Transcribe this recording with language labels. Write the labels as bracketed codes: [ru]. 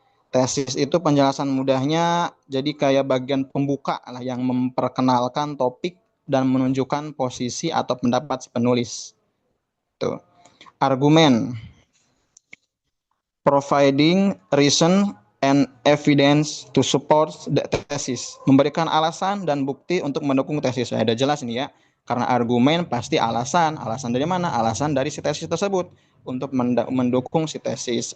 [id] Tesis itu penjelasan mudahnya jadi kayak bagian pembuka lah yang memperkenalkan topik dan menunjukkan posisi atau pendapat si penulis. Tuh. Argumen. [en] Providing reason and evidence to support the thesis. [id] Memberikan alasan dan bukti untuk mendukung tesis. Ada jelas ini ya. Karena argumen pasti alasan. Alasan dari mana? Alasan dari si tesis tersebut untuk mendukung si tesis.